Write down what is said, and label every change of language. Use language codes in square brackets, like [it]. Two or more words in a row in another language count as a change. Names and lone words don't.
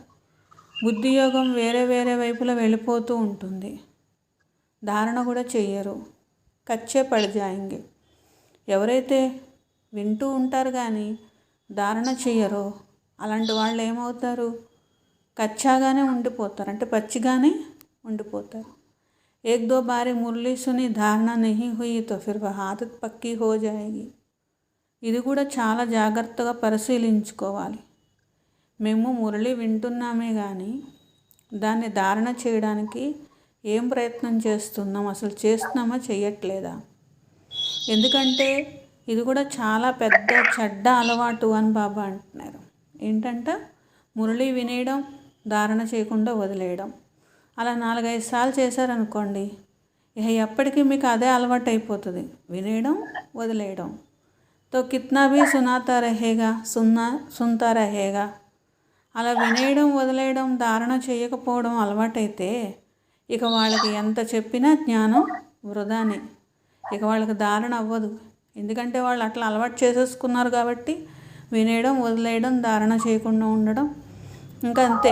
[te] బుద్ధియోగం వేరే వేరే వైపులో వెళ్ళిపోతూ ఉంటుంది, ధారణ కూడా చెయ్యరు. [hi] कच्चे पड़ जाएंगे. [te] ఎవరైతే వింటూ ఉంటారు కానీ ధారణ చెయ్యరో అలాంటి వాళ్ళు ఏమవుతారు? కచ్చాగానే ఉండిపోతారు, అంటే పచ్చిగానే ఉండిపోతారు. [hi] एक दो बारी मुरली सुनी धारणा नहीं हुई तो फिर वह आदत पक्की हो जाएगी. [te] ఇది కూడా చాలా జాగ్రత్తగా పరిశీలించుకోవాలి. మేము మురళి వింటున్నామే కానీ దాన్ని ధారణ చేయడానికి ఏం ప్రయత్నం చేస్తున్నాం, అసలు చేస్తున్నామా చేయట్లేదా? ఎందుకంటే ఇది కూడా చాలా పెద్ద చెడ్డ అలవాటు అని బాబా అంటున్నారు. ఏంటంట? మురళి వినేయడం, ధారణ చేయకుండా వదిలేయడం. అలా 4-5 సార్లు చేశారనుకోండి, ఇక ఎప్పటికీ మీకు అదే అలవాటు అయిపోతుంది, వినేయడం వదిలేయడం. [hi] तो कितना भी सुनाता रहेगा, सुनता रहेगा. [te] అలా వినేయడం వదిలేయడం, ధారణ చేయకపోవడం అలవాటైతే ఇక వాళ్ళకి ఎంత చెప్పినా జ్ఞానం వృధానే. ఇక వాళ్ళకి ధారణ అవ్వదు. ఎందుకంటే వాళ్ళు అట్లా అలవాటు చేసేసుకున్నారు కాబట్టి వినేయడం వదిలేయడం, ధారణ చేయకుండా ఉండడం, ఇంకా అంతే.